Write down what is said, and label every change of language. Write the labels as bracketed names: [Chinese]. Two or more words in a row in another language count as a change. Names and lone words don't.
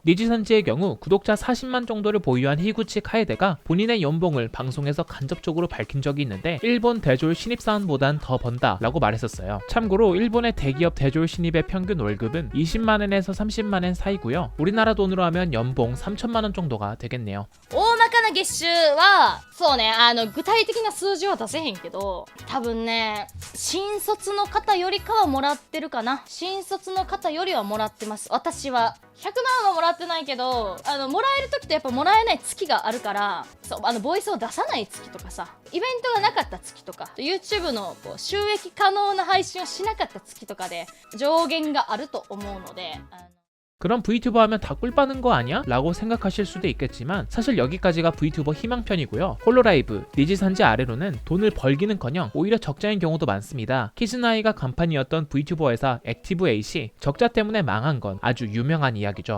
[Korean] 니지선지의 경우 구독자 40만 정도를 보유한 히구치 카에데가 본인의 연봉을 방송에서 간접적으로 밝힌 적이 있는데 일본 대졸 신입사원보단 더 번다 라고 말했었어요. 참고로 일본의 대기업 대졸 신입의 평균 월급은 20만엔에서 30만엔 사이고요. 우리나라 돈으로 하면 연봉 3천만원 정도가 되겠네요. [Japanese] 大まかな月収はそうね、具体的な数字は出せへんけど、多分ね新卒の方よりかはもらってるかな。新卒の方よりはもらってます。私は100万はもらってないけど、もらえる時とやっぱもらえない月があるから、そうボイスを出さない月とかさ、イベントがなかった月とか、 YouTube のこう収益可能な配信をしなかった月とかで上限があると思うので、 [Korean] 그럼 VTuber 하면 다 꿀 빠는 거 아니야? 라고 생각하실 수도 있겠지만 사실 여기까지가 VTuber 희망편이고요. 홀로라이브, 니지산지 아래로는 돈을 벌기는커녕 오히려 적자인 경우도 많습니다. 키즈나이가 간판이었던 VTuber 회사 액티브에잇이 적자 때문에 망한 건 아주 유명한 이야기죠.